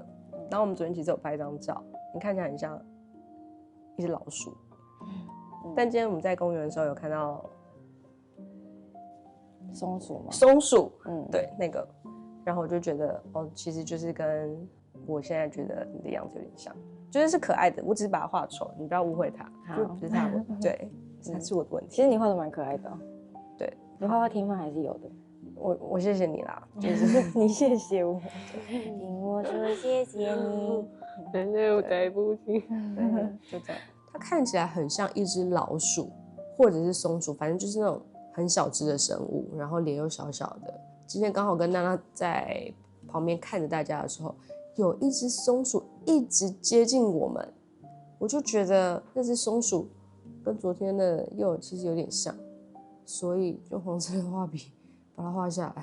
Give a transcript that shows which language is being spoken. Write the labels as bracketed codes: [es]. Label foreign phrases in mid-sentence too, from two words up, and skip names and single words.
[zh] 然後我們昨天其實有拍一張照，你看起来很像一只老鼠，但今天我們在公園的時候有看到松鼠吗？松鼠，对，那個，然後我就覺得其實就是跟我現在覺得你的樣子有點像，就是可愛的，我只是把它畫醜，你不要誤會它，就不是它，對，是我的問題。其實你畫的蠻可愛的，對，你畫畫天分還是有的。我謝謝你啦，就是你謝謝我，听我說謝謝你。真的對不起，就這樣。它看起來很像一只老鼠，或者是松鼠，反正就是那種很小只的生物，然後臉又小小的。今天剛好跟娜娜在旁邊看着大家的時候，有一只松鼠一直接近我們，我就覺得那只松鼠跟昨天的其實有點像，所以用黃色的畫筆把它畫下來。